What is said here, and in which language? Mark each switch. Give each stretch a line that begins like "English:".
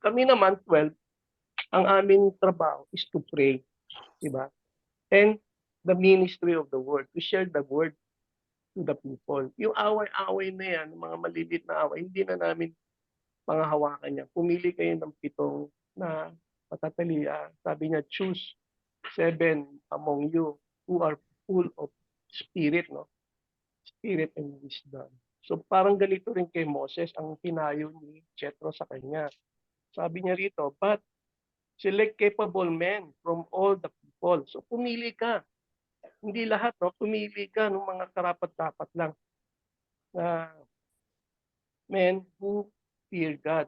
Filipino: Kami naman, 12, ang aming trabaho
English: is to pray.
Filipino: Diba?
English: And the ministry of the word, to share the word to the people.
Filipino: Yung away-away na yan, mga malilit na away, hindi na namin panghahawakan niya. Pumili kayo ng 7 na matatali. Sabi niya,
English: choose 7 among you who are full of spirit, no? Spirit and wisdom.
Filipino: So parang ganito rin kay Moses ang pinayo ni Jethro sa kanya. Sabi niya rito,
English: but select capable men from all the people.
Filipino: So pumili ka. Hindi lahat, no? Pumili ka ng mga karapat-dapat lang na
English: men who fear God.